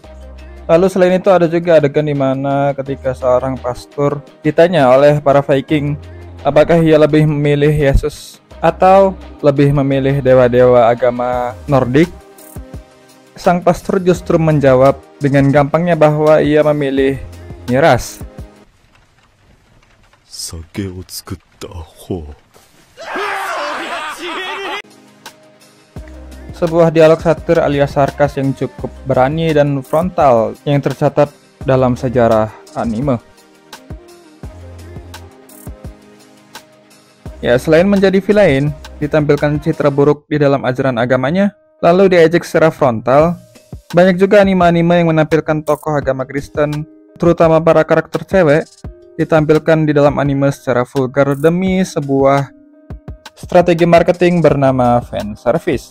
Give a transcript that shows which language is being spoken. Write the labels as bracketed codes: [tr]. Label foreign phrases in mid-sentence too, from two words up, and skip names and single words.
[id] Lalu selain itu ada juga adegan di mana ketika seorang pastor ditanya oleh para Viking apakah ia lebih memilih Yesus atau lebih memilih dewa-dewa agama Nordik, sang pastor justru menjawab dengan gampangnya bahwa ia memilih miras. [ja] 酒を作った方。 [id] Sebuah dialog satir alias sarkas yang cukup berani dan frontal yang tercatat dalam sejarah anime. Ya, selain menjadi villain, ditampilkan citra buruk di dalam ajaran agamanya, lalu diejek secara frontal, banyak juga anime-anime yang menampilkan tokoh agama Kristen, terutama para karakter cewek, ditampilkan di dalam anime secara vulgar demi sebuah strategi marketing bernama fan service.